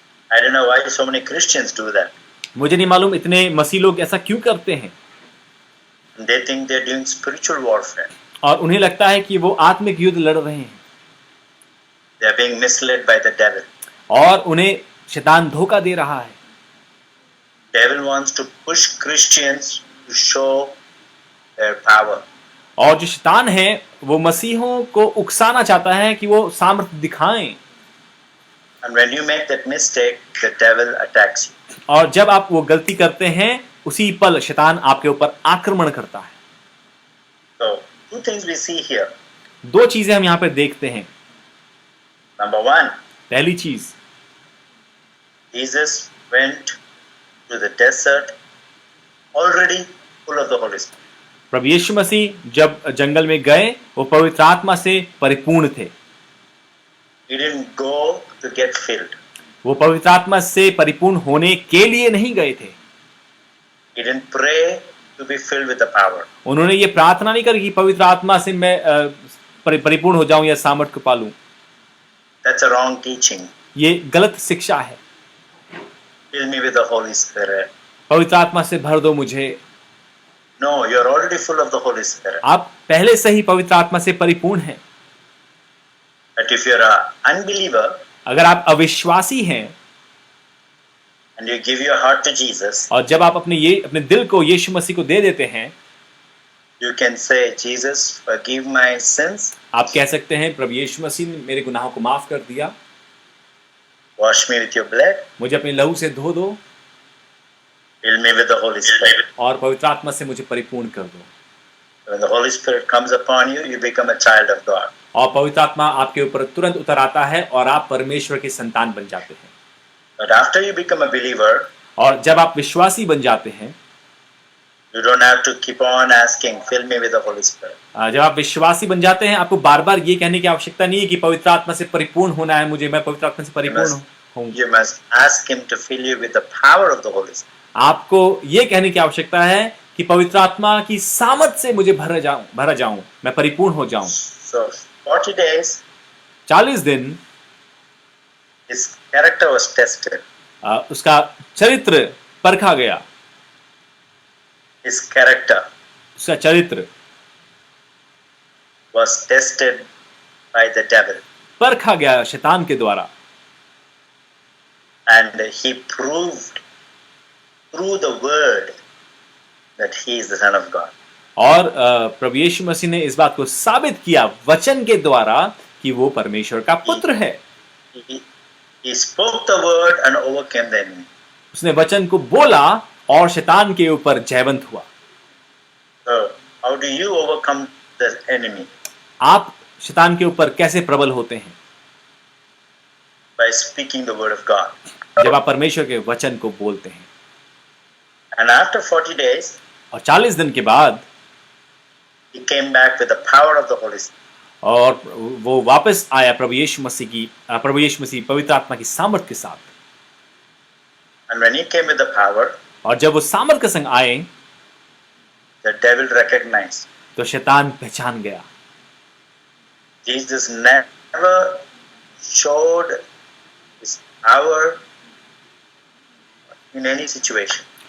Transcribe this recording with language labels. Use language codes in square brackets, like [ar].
[en] I don't know why so many Christians do that. [hi] मुझे नहीं मालूम इतने मसीह लोग ऐसा क्यों करते हैं। [en] They think they're doing spiritual warfare. [hi] और उन्हें लगता है कि वो आत्मिक युद्ध लड़ रहे हैं। [en] They're being misled by the devil. [hi] और उन्हें शैतान धोखा दे रहा है। [en] Devil wants to push Christians to show their power. [hi] और जो शैतान है वो मसीहों को उकसाना चाहता है कि वो सामर्थ्य दिखाएं। [en] And when you make that mistake, the devil attacks you. [hi] और जब आप वो गलती करते हैं उसी पल शैतान आपके ऊपर आक्रमण करता है। [en] So, two things we see here. [hi] दो चीजें हम यहाँ पे देखते हैं। [en] Number one, [hi] पहली चीज, [en] Jesus went to the desert already full of the Holy Spirit. [hi] प्रभु यीशु मसीह जब जंगल में गए वो पवित्र आत्मा से परिपूर्ण थे। [en] He didn't go to get filled. [hi] वो पवित्र आत्मा से परिपूर्ण होने के लिए नहीं गए थे। [en] He didn't pray to be filled with the power. [hi] उन्होंने ये प्रार्थना नहीं करी कि पवित्र आत्मा से मैं परिपूर्ण हो जाऊं या सामर्थ्य को पालूं। [en] That's a wrong teaching. [hi] ये गलत शिक्षा है। [en] Fill me with the Holy Spirit. [hi] पवित्र आत्मा से भर दो मुझे। [en] No, you're already full of the Holy Spirit. [hi] आप पहले से ही पवित्र आत्मा से परिपूर्ण हैं। [en] But if you're an unbeliever [hi] अगर आप अविश्वासी हैं [en] and you give your heart to Jesus, [hi] और जब आप अपने दिल को यीशु मसीह को दे देते हैं, [en] you can say, Jesus, forgive my sins. [hi] आप कह सकते हैं प्रभु यीशु मसीह ने मेरे गुनाहों को माफ कर दिया, [en] Wash me with your blood. [hi] मुझे अपने लहू से धो दो [en] Fill me with the Holy Spirit. [hi] और पवित्र आत्मा से मुझे परिपूर्ण कर दो। [en] When the Holy Spirit comes upon you, you become a child of God. [hi] और पवित्र आत्मा आपके ऊपर तुरंत उतर आता है और आप परमेश्वर के संतान बन जाते हैं। [en] But after you become a believer, [hi] और जब आप विश्वासी बन जाते हैं, [en] you don't have to keep on asking, fill me with the Holy Spirit. [hi] जब आप विश्वासी बन जाते हैं, आपको बार बार ये कहने की आवश्यकता नहीं है कि पवित्र आत्मा से परिपूर्ण होना है मुझे, मैं पवित्र आत्मा से परिपूर्ण हूँ। [en] You must ask Him to fill you with the power of the Holy Spirit. [hi] आपको ये कहने की आवश्यकता है कि पवित्र आत्मा की सामर्थ से मुझे भरा जाऊं, मैं परिपूर्ण हो जाऊं। [en] So 40 days, [hi] 40 दिन [en] his character was tested. [hi] उसका चरित्र परखा गया। [en] His character [hi] उसका चरित्र [en] was tested by the devil, [hi] परखा गया शैतान के द्वारा, [en] and he proved through the word that he is the Son of God. [hi] और प्रभु यीशु मसीह ने इस बात को साबित किया वचन के द्वारा कि वो परमेश्वर का पुत्र है। [en] He spoke the word and overcame the enemy. [hi] उसने वचन को बोला और शैतान के ऊपर जयवंत हुआ। [en] So how do you overcome the enemy? [hi] आप शैतान के ऊपर कैसे प्रबल होते हैं? [en] By speaking the word of God. [hi] जब आप परमेश्वर के वचन को बोलते हैं। [en] And after 40 days, [hi] और 40 दिन के बाद [en] he came back with the power of the Holy Spirit. [hi] और वो वापस आया प्रभु यीशु मसीह पवित्र आत्मा की सामर्थ के साथ। [en] And when he came with the power, [hi] और जब वो सामर्थ के संग आए, [en] the devil recognized. [hi] तो शैतान पहचान गया। [en] Jesus never showed his power in any situation.